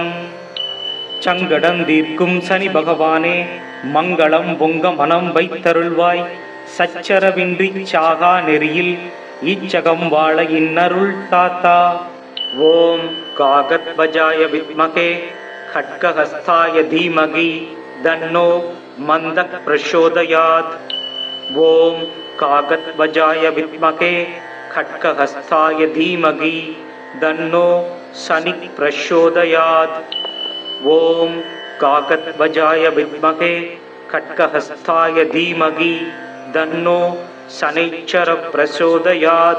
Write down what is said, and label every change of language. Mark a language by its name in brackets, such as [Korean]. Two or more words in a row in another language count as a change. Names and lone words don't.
[Tamil] சங்கடந்தீர்க்கும் சனி பகவானே மங்களம் பொங்க மனம் வைத்தருள்வாய். சச்சரவின்றி சாகா நெறியில் இச்சகம் வாழ இன்னருள் தாத்தா. [Sanskrit] ॐ काकध्वजाय विद्महे खड्गहस्ताय धीमहि तन्नो मन्दः प्रचोदयात्. ओम कागध्वजाय विद्महे खड्गहस्ताय धीमहि तन्नो शनिः प्रचोदयात्. ओम कागध्वजाय विद्महे खड्गहस्ताय धीमहि तन्नो शनैश्चरः प्रचोदयात्.